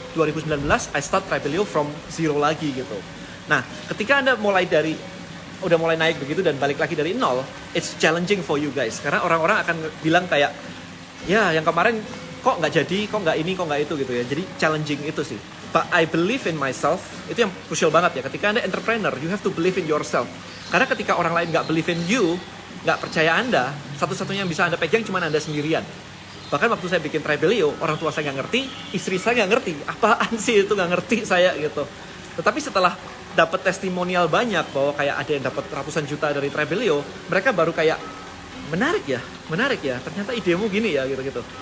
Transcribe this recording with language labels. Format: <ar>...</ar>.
<id>2019</id> <en>I start Trebelio from zero</en> <id>lagi gitu. Nah, ketika Anda udah mulai naik begitu dan balik lagi dari nol,</id> <en>it's challenging for you guys.</en> <id>Karena orang-orang akan bilang kayak, ya yang kemarin kok nggak jadi, kok nggak ini, kok nggak itu gitu ya. Jadi challenging itu sih.</id> <en>But I believe in myself,</en> <id>itu yang crucial banget ya. Ketika Anda entrepreneur,</id> <en>you have to believe in yourself.</en> <id>Karena ketika orang lain nggak</id> <en>believe in you,</en> <id>nggak percaya Anda, satu-satunya yang bisa Anda pegang cuma Anda sendirian. Bahkan waktu saya bikin Trebelio, orang tua saya nggak ngerti, istri saya nggak ngerti, apaan sih itu, nggak ngerti saya gitu. Tetapi setelah dapat testimonial banyak bahwa kayak ada yang dapat ratusan juta dari Trebelio, mereka baru kayak menarik ya, ternyata idemu gini ya gitu.</id>